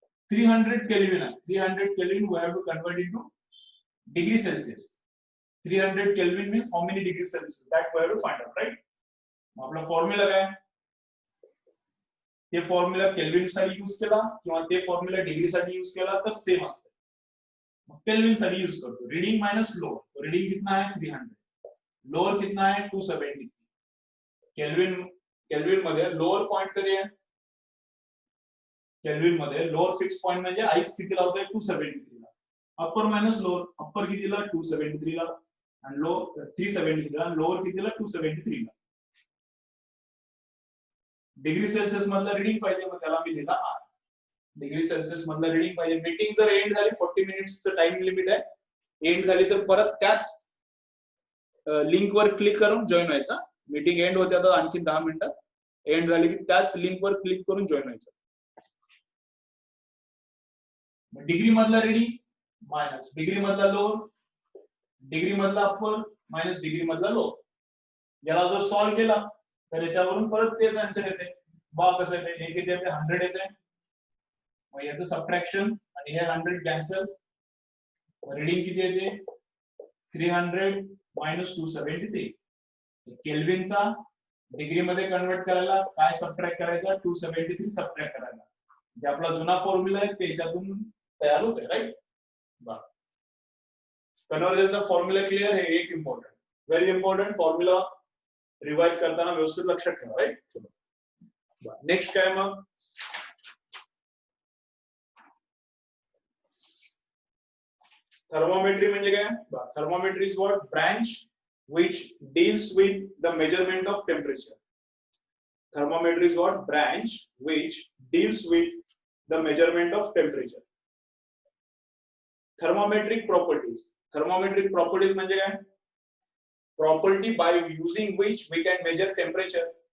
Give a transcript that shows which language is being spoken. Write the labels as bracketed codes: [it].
[mr] 300 kelvin आहे. [en] 300 kelvin we have to convert into degree Celsius. 300 kelvin means how many degree Celsius, that we have to find out, right. [mr] आपला formula काय, ते formula kelvin साठी use केला किंवा ते formula degree साठी use केला तर सेम असते. केल्विन साठी यूज करतो. [hi] रीडिंग माइनस लोअर, तो रीडिंग कितना है 300, लोअर कितना है 273. [mr] केल्विन मध्ये लोअर पॉइंट कधी आहे, केल्विन मध्ये लोअर फिक्स पॉइंट म्हणजे आईस कितीला होतंय 273 ला. अपर मायनस लोअर, अपर कितीला 273 ला आणि लोअर 373 ला, लोअर कितीला 273 ला. डिग्री सेल्सियस मधला रीडिंग पाहिजे, मग त्याला मी लिहिला R. डिग्री सेल्सियस मधला रीडिंग पाहिजे. मीटिंग जर एंड झाली, 40 मिनिट्सचं टाइम लिमिट आहे, एंड झाली तर परत त्याच लिंक वर क्लिक करून जॉईन व्हायचा. मीटिंग एंड होते आता आणखी 10 मिनिटात, एंड झाली की त्याच लिंक वर क्लिक करून जॉईन व्हायचं. डिग्री मधला रीडिंग मायनस डिग्री मधला लोअर, डिग्री मधला अपर मायनस डिग्री मधला लोअर. याला जर सॉल्व्ह केला तर याच्यावरून परत तेच आन्सर येते. बा कसं येते, हे किती येते 100 येते, मग याचं सबट्रॅक्शन आणि हे 100 कॅन्सल, रीडिंग किती येते 300 मायनस 273. केल्विनचा डिग्री मध्ये कन्वर्ट करायला काय सबट्रॅक्ट करायचा, 273 सबट्रॅक्ट करायला. जे आपला जुना फॉर्म्युला आहे त्याच्यातून तयार होते, राईट. कन्वर्जनचा फॉर्म्युला क्लिअर, हे एक important, very important formula revise करताना व्यवस्थित लक्षात ठेवा, राईट. नेक्स्ट काय मग, थर्मोमेट्री म्हणजे काय. [en] Thermometry is what, branch which deals with the measurement of temperature. Thermometry is what, branch which deals with the measurement of temperature. Thermometric properties. Thermometric properties [mr] म्हणजे काय, [en] property by using which we can measure temperature.